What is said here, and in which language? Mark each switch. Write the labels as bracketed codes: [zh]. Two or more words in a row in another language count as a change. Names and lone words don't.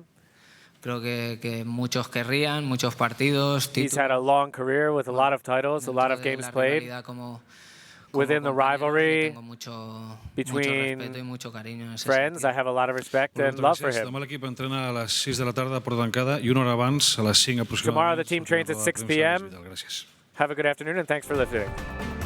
[es] Creo que muchos querrían, muchos partidos. [en] He's had a long career with a lot of titles, a lot of games played. Within the rivalry between friends, I have a lot of respect and love for him. [ca] Demà l'equip entrena a les 6 de la tarda a Porta d'Encada i una hora abans, a les 5 aproximadament. [en] Tomorrow the team trains at 6 p.m. Have a good afternoon and thanks for listening.